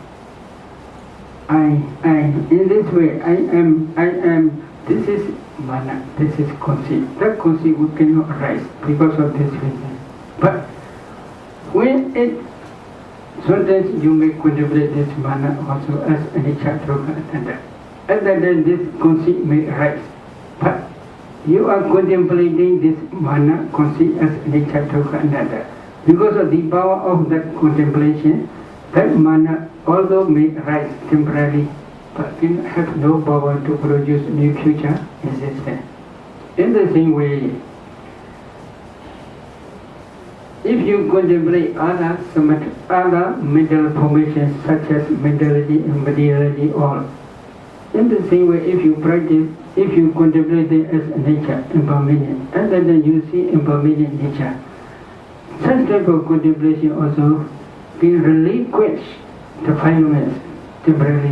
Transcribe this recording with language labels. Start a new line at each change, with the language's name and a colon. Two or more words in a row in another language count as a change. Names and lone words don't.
English: In this way, I am, this is mana, this is conceit. That conceit cannot arise because of this reason. But when it, sometimes you may contemplate this mana also as
Pali: anicca, dukkha, anatta.
English: Other than this conceit may arise. But you are contemplating this mana conceit as
Pali: anicca, dukkha, anatta.
English: Because of the power of that contemplation, that mana although may arise temporarily, but can have no power to produce new future existence. In the same way, if you contemplate other mental formations such as mentality and materiality, all, in the same way, if you practice, if you contemplate it as nature, impermanent, and then you see impermanent nature, such type of contemplation also can relinquish the defilements temporarily.